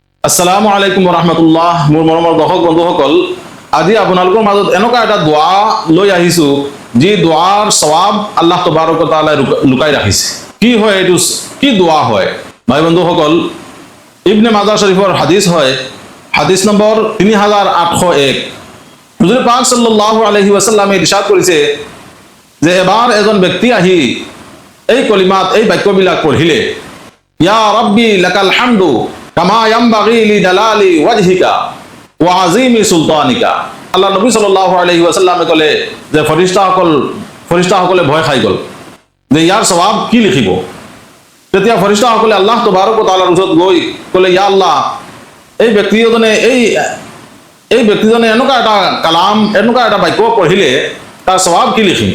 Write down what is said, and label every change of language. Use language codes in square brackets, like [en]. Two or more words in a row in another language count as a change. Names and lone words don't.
[ar] السلام عليكم رحمة الله. [as] মোৰ মৰমৰ দৰ্শক বন্ধুসকল, আজি আপোনালোকৰ মাজত এনেকুৱা এটা দোৱা লৈ আহিছো যি দোৱাৰ সওয়াব [ar] الله تبارك وتعالى [as] লুকাই ৰাখিছে। কি হয় এইটো, কি দোৱা হয়? ভাই বন্ধুসকল, ইবনে মাজাহ শৰীফৰ হাদিস হয়, হাদিস নম্বৰ 3801। হুজুৰ পাক [ar] صلى الله عليه وسلم [as] ইরশাদ কৰিছে যে এবাৰ এজন ব্যক্তি আহি এই কলিমাত, এই বাক্যবিলাক পঢ়িলে, [ar] يا ربي لك الحمد كما ينبغي لجلال وجهك وعظيم سلطانك. [as] আল্লাহ নবী [ar] صلى الله عليه وسلم [as] ক'লে যে ফৰিস্তাসকলে ভয় খাই গ'ল যে ইয়াৰ সওয়াব কি লিখিব। তেতিয়া ফৰিস্তাসকলে [ar] الله تبارك وتعالى [as] ওচৰত গৈ ক'লে, [ar] يا الله, [as] এই ব্যক্তিজনে এনেকুৱা এটা কালাম, এনেকুৱা এটা বাক্য পঢ়িলে তাৰ সওয়াব কি লিখিম।